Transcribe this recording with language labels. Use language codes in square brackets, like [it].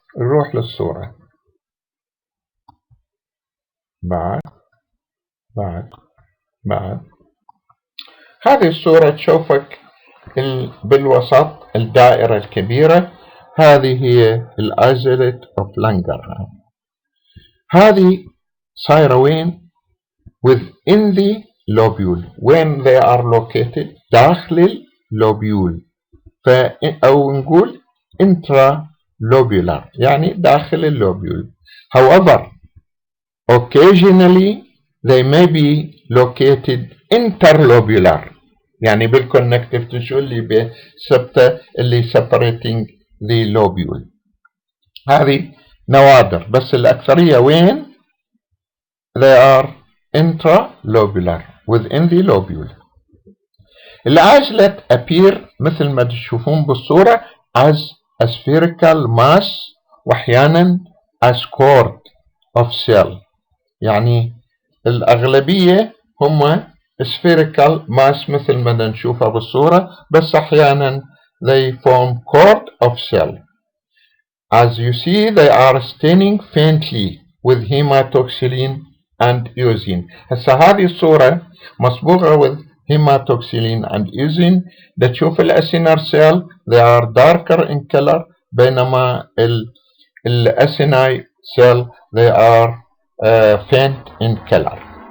[ar] نروح للصورة بعد هذه الصورة تشوفك بالوسط الدائرة الكبيرة، هذه هي الازلت اوف لانجرهام. هذه صايرة وين؟ within the lobule when they are located داخل اللوبيول، أو نقول intralobular يعني داخل اللوبيول. [en] However occasionally they may be located interlobular يعني بالconnective tissue اللي بسبتة اللي separating the lobule. [ar] هذه نوادر، بس الأكثرية وين؟ they are intralobular within the lobule. العجلة appear مثل ما تشوفون بالصورة as a spherical mass وأحيانا as cord of cell، يعني الأغلبية هم spherical mass مثل ما نشوفها بالصورة، بس أحيانا they form cord of cell. [en] As you see they are staining faintly with hematoxylin and eosin. [ar] هسه هذه الصورة مصبوغة with hematoxylin and eosin. [en] تشوف الأسينر cell they are darker in color، بينما الأسيناي cell they are faint in color.